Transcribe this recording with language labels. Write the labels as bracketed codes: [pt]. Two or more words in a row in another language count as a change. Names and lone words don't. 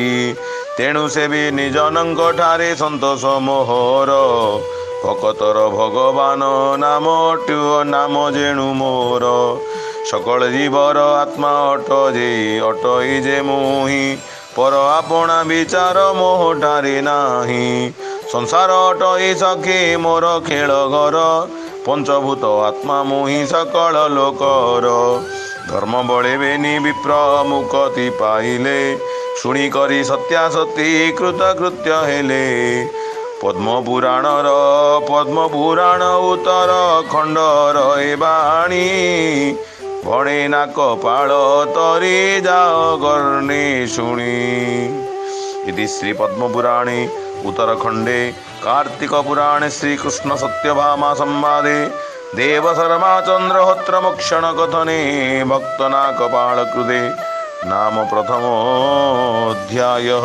[or] ତେଣୁ ସେ ବି ନିଜନଙ୍କ ଠାରେ ସନ୍ତୋଷ ମୋହର, ଭକତର ଭଗବାନ ନାମ ଯେଣୁ ମୋର। ସକଳ ଜୀବର ଆତ୍ମା ଅଟଇ ଯେ ମୁହିଁ, ପର ଆପଣା ବିଚାର ମୋହଠାରେ ନାହିଁ। ସଂସାର ଅଟଇ ସଖୀ ମୋର ଖେଳ ଘର, ପଞ୍ଚଭୂତ ଆତ୍ମା ମୋହି ସକଳ ଲୋକର ଧର୍ମ ବଡ଼େବେନୀ ବିପ୍ର ମୁକ୍ତି ପାଇଲେ ଶୁଣି କରି ସତ୍ୟାସତୀ କୃତକୃତ୍ୟ ହେଲେ ପଦ୍ମ ପୁରାଣ ଉତ୍ତର ଖଣ୍ଡର ଏ ବାଣୀ ଭଣେ ନା କପାଳ ତରି ଯାଅ ଗର୍ଣ୍ଣେ ଶୁଣି। [sa] इति श्री पद्मपुराणे उत्तरखंडे कार्तिक पुराणे श्रीकृष्ण सत्यभामा संवादे देवशर्माचंद्रहोत्र मोक्षण कथने भक्तनाकपाळकृते नाम प्रथमोऽध्यायः।